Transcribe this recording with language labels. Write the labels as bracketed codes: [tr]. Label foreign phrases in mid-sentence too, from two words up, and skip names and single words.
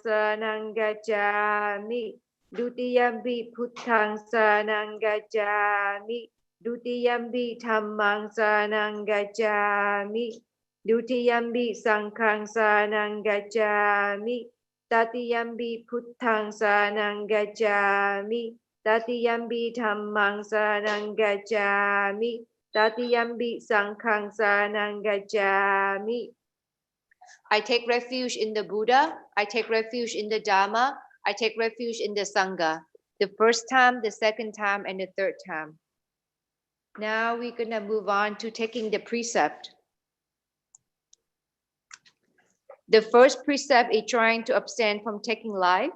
[pi] saranang gacchami, Dutiyampi Buddhang saranang gacchami, Dutiyampi Dhammang saranang gacchami, Dutiyampi Sanghang saranang gacchami, Tatiyampi Buddhang saranang gacchami, Tatiyampi dhammang saranang gacchami. Tatiyampi sanghang saranang gacchami. [en] I take refuge in the Buddha. I take refuge in the Dharma. I take refuge in the Sangha. The first time, the second time, and the third time. Now we're going to move on to taking the precept. The first precept is trying to abstain from taking life.